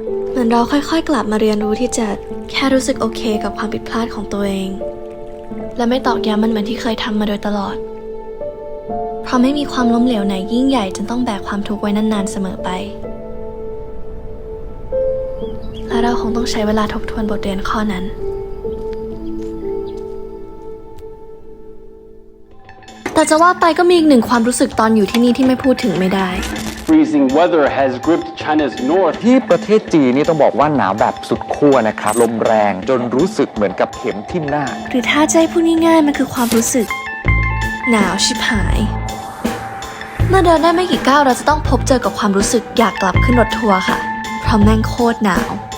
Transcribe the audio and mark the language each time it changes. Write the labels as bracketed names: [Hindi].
[Thai] เหมือนเราค่อยๆกลับมาเรียนรู้ที่จะแค่รู้สึกโอเคกับความผิดพลาดของตัวเองและไม่ตอกย้ำมันเหมือนที่เคยทำมาโดยตลอดเพราะไม่มีความล้มเหลวไหนยิ่งใหญ่จนต้องแบกความทุกข์ไว้นานๆเสมอไปและเราคงต้องใช้เวลาทบทวนบทเรียนข้อนั้นแต่จะว่าไปก็มีอีกหนึ่งความรู้สึกตอนอยู่ที่นี่ที่ไม่พูดถึงไม่ได้ [English] Freezing weather has gripped China's north. [Thai] ที่ประเทศจีนนี่ต้องบอกว่าหนาวแบบสุดขั้วนะครับลมแรงจนรู้สึกเหมือนกับเข็มทิ่มหน้า หรือถ้าจะให้พูดง่ายๆมันคือความรู้สึกหนาวชิบหายเมื่อเดินได้ไม่กี่ก้าวเราจะต้องพบเจอกับความรู้สึกอยากกลับขึ้นรถทัวร์ค่ะเพราะแม่งโคตรหนาว